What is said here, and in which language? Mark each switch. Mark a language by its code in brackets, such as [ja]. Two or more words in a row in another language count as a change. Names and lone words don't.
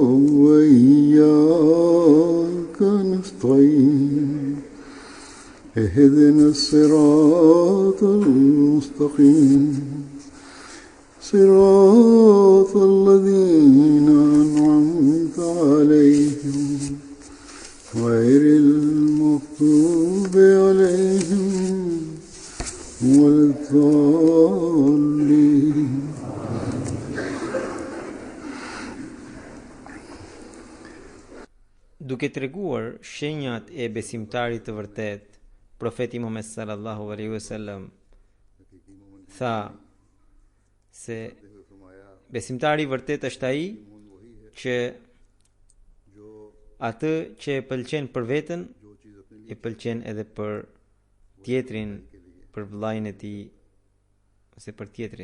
[ar] وإياك نستعين اهدنا الصراط المستقيم صراط الذين أنعمت عليهم غير المغضوب عليهم ولا الضالين. [sq] Duke treguar shenjat e besimtarit të vërtet, profeti Muhammed [ar] صلى الله عليه وسلم [sq] tha se besimtari i vërtet është ai që atë që e pëlqen për veten e pëlqen edhe për tjetrin, për vllajën e tij ose për tjetrin.